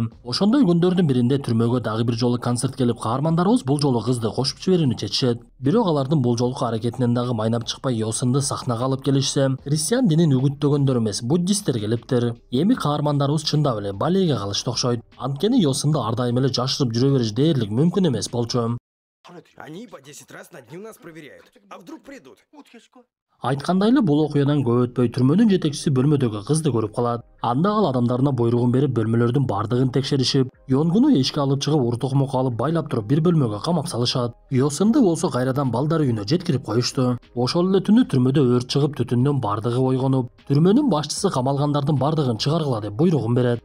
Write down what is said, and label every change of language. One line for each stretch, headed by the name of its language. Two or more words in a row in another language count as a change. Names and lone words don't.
Kyrgyz: Ошондой күндөрдүн биринде түрмөгө дагы бир жолу концерт келип, каармандарыбыз бул жолу кызды кошуп жиберүүнү чечишет. Бирок алардын бул жолку аракетинен дагы майнап чыкпай, Йосунду сахнага алып келишсе, христиан динин үгүттөгөндөр эмес, буддисттер келиптир. Эми каармандарыбыз чындап эле балейге калышты окшойт. Анткени Йосунду ар дайым эле жашырып жүрө бериш дээрлик мүмкүн эмес болчу.
Russian: Они по 10 раз на дню нас проверяют. А вдруг придут?
Kyrgyz: Айткандай эле бул окуядан көп өтпөй түрмөнүн жетекчиси бөлмөдөгү кызды көрүп калат. Анда ал адамдарына буйругун берип, бөлмөлөрдүн бардыгын текшеришип, Йонгуну эшикке алып чыгып, уртукмок алып байлап туруп бир бөлмөгө камап салышат. Йосунду болсо кайрадан балдар үйүнө жеткирип коюшту. Ошол эле түнү түрмөдө өрт чыгып, түтүндөн бардыгы ойгонуп, түрмөнүн башчысы камалгандардын бардыгын чыгаргыла деп буйругун берет.